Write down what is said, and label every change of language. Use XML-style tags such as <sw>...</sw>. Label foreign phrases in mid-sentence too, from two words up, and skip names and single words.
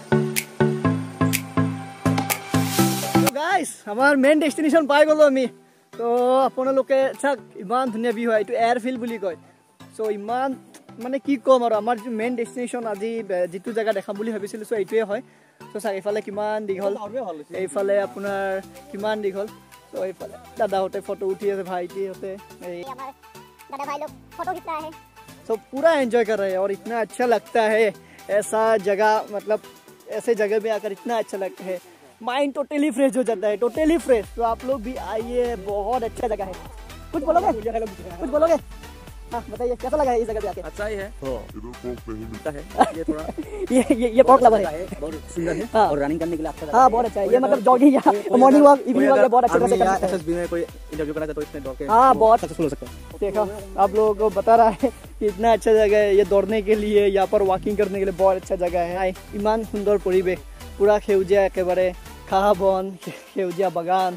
<as>আমাৰ</as> <en>main destination</en> <as>পাই গ'লোঁ আমি তো তো আপোনালোকে চাওক ইমান ধুনীয়া ভিউ হয়, এইটো এয়াৰফিল্ড বুলি কয়। চ' ইমান মানে কি ক'ম আৰু আমাৰ যিটো</as> <en>main destination</en> <as>আজি যিটো জেগা দেখাম বুলি ভাবিছিলোঁ চ' এইটোৱে হয়। চ' চাওক এইফালে কিমান দীঘল, এইফালে আপোনাৰ কিমান দীঘল। চ' এইফালে দাদাহঁতে ফটো উঠি আছে, ভাইটিহঁতে</as> <hi>दादा भाई लोग फोटो खींचता है। तो पूरा एंजॉय कर रहे हैं और इतना अच्छा लगता है ऐसा जगह, मतलब ऐसे जगह पे आकर इतना अच्छा लगता है,</hi> <en>mind totally fresh</en> <hi>हो जाता है,</hi> <en>totally fresh.</en> <hi>तो आप लोग भी आइए, बहुत अच्छा जगह है। कुछ बोलोगे? कुछ बोलोगे? हाँ बताइए कैसा लगा है इस जगह पे आके? अच्छा ही है, ये थोड़ा ये बहुत लवर है, बहुत सुंदर है। हाँ। और रनिंग करने के लिए अच्छा हाँ बहुत अच्छा है। ये मतलब जॉगिंग या</hi> <en>morning walk, evening walk</en> <hi>बहुत अच्छे से कर सकते हैं। एसएसबी में कोई इंटरव्यू करना चाहे तो इसमें दौड़ के हाँ बहुत सक्सेसफुल हो सकते हैं। देखो आप लोगों को बता रहा है कि इतना अच्छा जगह है ये दौड़ने के लिए, यहाँ पर वॉकिंग करने के लिए बहुत अच्छा जगह है।</hi> <as>ইমান সুন্দৰ পৰিৱেশ, পূৰা সেউজীয়া একেবাৰে ঘাঁহ বন, সেউজীয়া বাগান।</as>